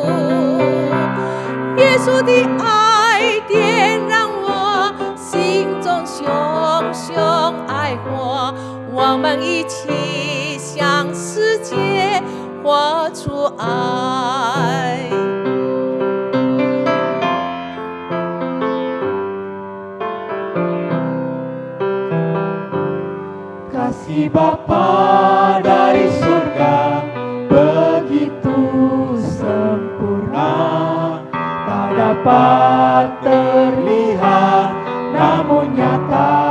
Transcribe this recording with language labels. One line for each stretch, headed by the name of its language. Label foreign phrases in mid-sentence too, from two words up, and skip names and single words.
Chinese: 耶稣的爱点燃我心中熊熊爱火，我们一起向世界活出爱。
Indonesian: Kasih Bapa dari surga begitu sempurna, tak dapat terlihat namun nyata.